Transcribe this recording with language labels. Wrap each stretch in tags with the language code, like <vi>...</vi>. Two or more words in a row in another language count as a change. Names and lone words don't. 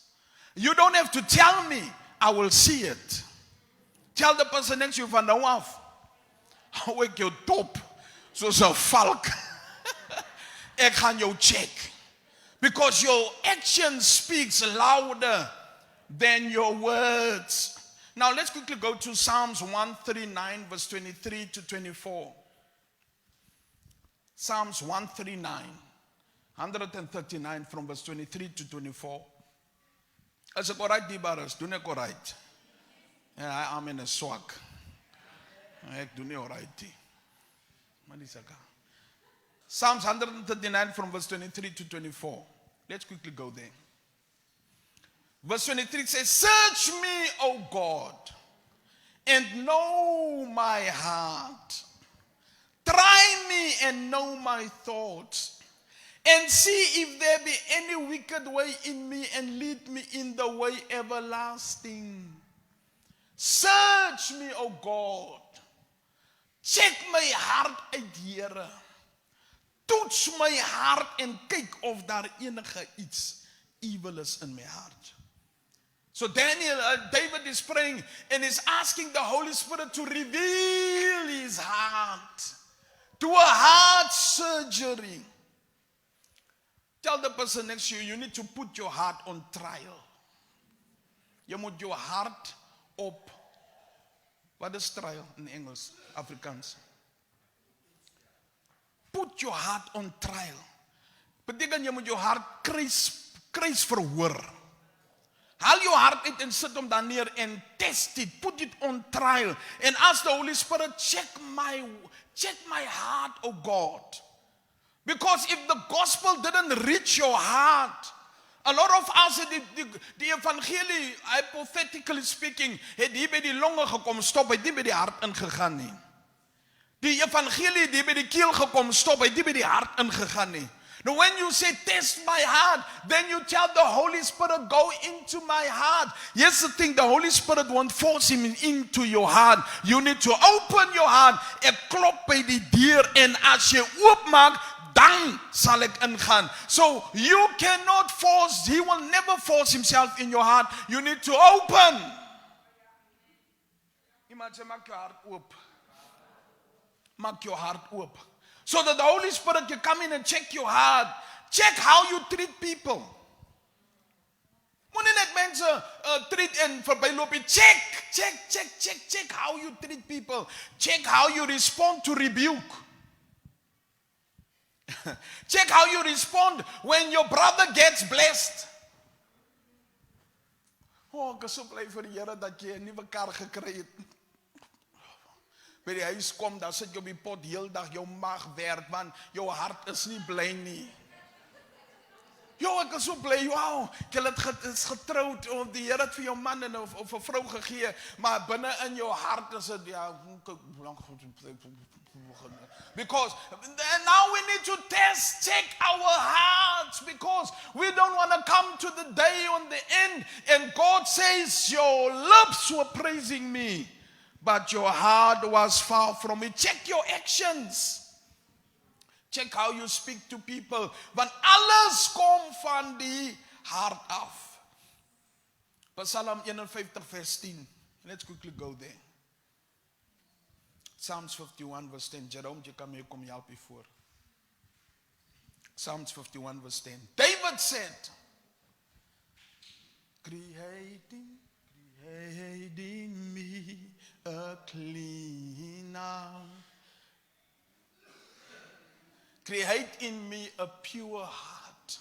<en>You don't have to tell me, I will see it. Tell the person next to you</en> <af>van nou af. hou ek jou dop soos 'n valk. Ek gaan jou check.</af> <en>Because your action speaks louder than your words. Now let's quickly go to Psalms 139 verse 23 to 24. Psalms 139 from verse 23 to 24.</en> <af>As ek alright die baris, doen ek alright. Ja,</af> <en>I'm in a swak.</en> <af>Ek doen nie alright nie. Maar dis ek.</af> <en>Psalms 139 from verse 23 to 24. Let's quickly go there. Verse 23 says, search me, O God, and know my heart. Try me and know my thoughts, and see if there be any wicked way in me, and lead me in the way everlasting. Search me, O God. Check my heart</en> <af>uit, Here. Toets my hart en kyk of daar enige iets evil is</af> <en>in my heart. So David is praying and is asking the Holy Spirit to reveal his heart. Do a heart surgery. Tell the person next to you, you need to put your heart on trial.</en> <af>Jy moet jou hart op, wat is trial in Engels, Afrikaans?</af> <en>Put your heart on trial.</en> <af>Beteken jy moet jou hart kruis verhoor. Haal jou hart uit en sit hom dan neer en</af> <en>test it. Put it on trial. And ask the Holy Spirit, check my heart, oh God. Because if the gospel didn't reach your heart, a lot of us,</en> <af>die evangelie,</af> <en>hypothetically speaking,</en> <af>het hier by die longe gekom, stop, het nie by die hart ingegaan nie. Die evangelie die by die keel gekom, stop, hy die by die hart ingegaan nie.</af> <en>Now when you say test my heart, then you tell the Holy Spirit, go into my heart. Here's the thing, the Holy Spirit won't force him into your heart. You need to open your heart.</en> <af>Ek klop by die deur en as jy oopmaak, dan sal ek ingaan.</af> <en>So you cannot force, he will never force himself in your heart. You need to open.</en> <af>Iemand sê, maak jou hart oop. Maak</af> <en>your heart</en> <af>oop.</af> <en>So that the Holy Spirit can come in and check your heart. Check how you treat people.</en> <af>Moenie net mense treat en verbyloop.</af> <en>Check how you treat people. Check how you respond to rebuke. Check how you respond when your brother gets blessed.</en> <af>Oh, ek is so bly vir die Here dat jy 'n nuwe kar gekry het. By die huis kom, dan sit jy op die pot heel dag, jou maag werk, want jou hart is nie bly nie. Ek is so bly, wow, jy is getrouwd, of die Here het vir jou man of 'n vrou gegee, maar binne in jou hart is dit,</af> <en>because now we need to check our hearts, because we don't want to come to the day on the end, and God says, your lips were praising me, but your heart was far from me. Check your actions. Check how you speak to people.</en> <af>Want alles kom van die hart af.</af> <en>Psalm 51 verse 10. Let's quickly go there. Psalms 51 verse 10.</en> <af>Jerome, jy kan my kom help hiervoor.</af> <en>Psalms 51 verse 10. David said, Create in me a clean heart. Create in me a pure heart.</en>